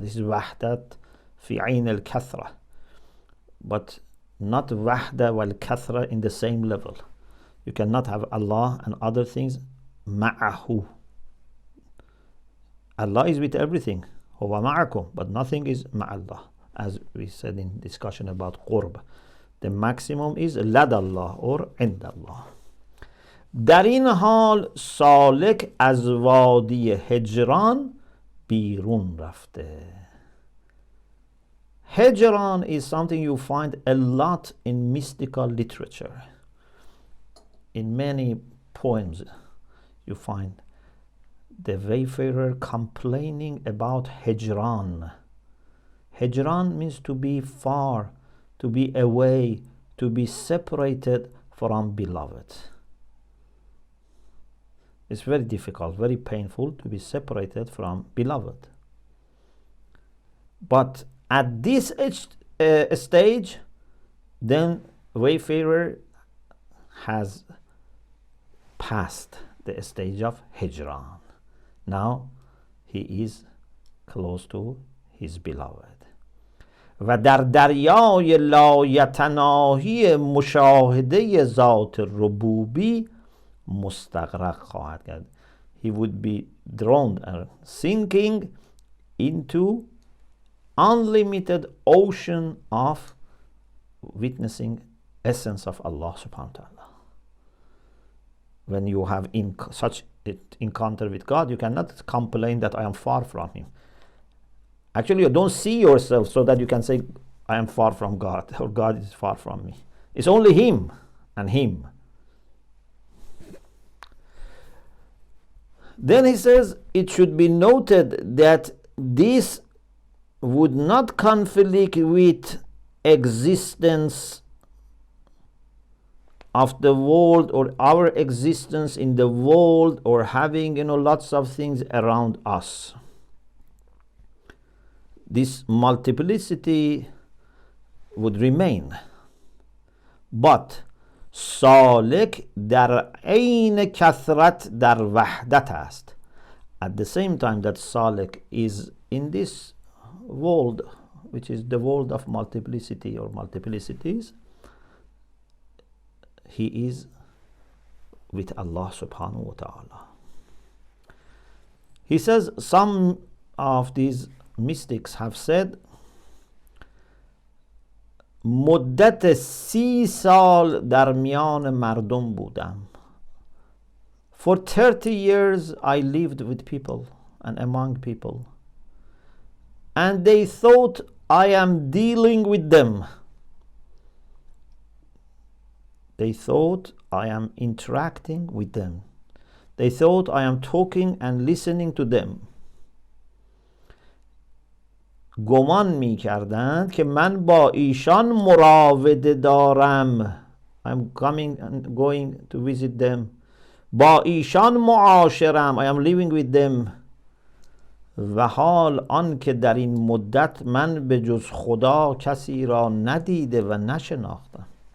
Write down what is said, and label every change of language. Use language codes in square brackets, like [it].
[en] This is wahdat fi ayn al-kathra, but not wahda wal kathra in the same level. You cannot have Allah and other things ma'ahu. Allah is with everything, [ar] huwa ma'akum, [en] but nothing is ma'allah, as we said in discussion about qurb. The maximum is ladallah or indallah. [fa] در این حال سالک از وادی هجران بیرون رفته. [en] Hijran is something you find a lot in mystical literature. In many poems you find the wayfarer complaining about Hijran. Hijran means to be far, to be away, to be separated from beloved. It's very difficult, very painful to be separated from beloved. But at this stage, then wayfarer has passed the stage of Hijran. Now he is close to his beloved. [fa] و در دریای لایتناهی مشاهده ذات ربوبی مستغرق خواهد کرد. [en] He would be drowned and sinking into unlimited ocean of witnessing essence of Allah subhanahu wa ta'ala. When you have such encounter with God, you cannot complain that I am far from him. Actually, you don't see yourself so that you can say I am far from God or God is far from me. It's only him and him. Then he says it should be noted that this would not conflict with existence of the world or our existence in the world or having lots of things around us. This multiplicity would remain, but [fa] سالک در عین کثرت در وحدت است. [en] At the same time that Salik is in this world, which is the world of multiplicity or multiplicities, he is with Allah subhanahu wa ta'ala. He says some of these mystics have said [fa] مدت 30 سال در میان مردم بودم. [en] For 30 years I lived with people and among people, and they thought I am dealing with them. They thought I am interacting with them. They thought I am talking and listening to them. [fa] گمان می کردند که من با ایشان مراوده دارم. [en] I'm coming and going to visit them. [fa] با ایشان معاشرم. [en] I am living with them. [fa] و حال آن که در این مدت من به جز خدا کسی را ندیده و نشناختم.